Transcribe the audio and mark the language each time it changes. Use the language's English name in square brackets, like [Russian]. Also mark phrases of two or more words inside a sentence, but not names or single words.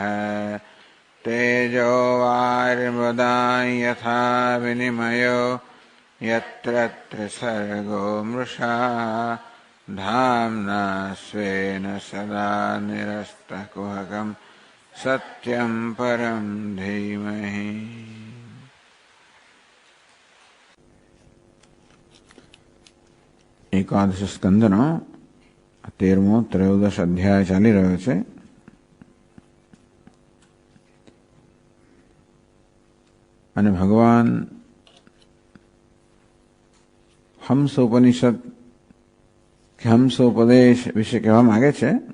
[Sanskrit] तेजो वारिमृदां यथा विनिमयो यत्र त्रिसर्गो मृषा धाम्ना स्वेन सदा निरस्तकुहकं सत्यं परं धीमहि। [Gujarati] એકાદશ સ્કંદનો 13મો 13 અધ્યાય ચાલી રહ્યો છે. અને ભગવાન હંસોપનિષદ કે હંસોપદેશ વિશે કહેવા માંગે છે.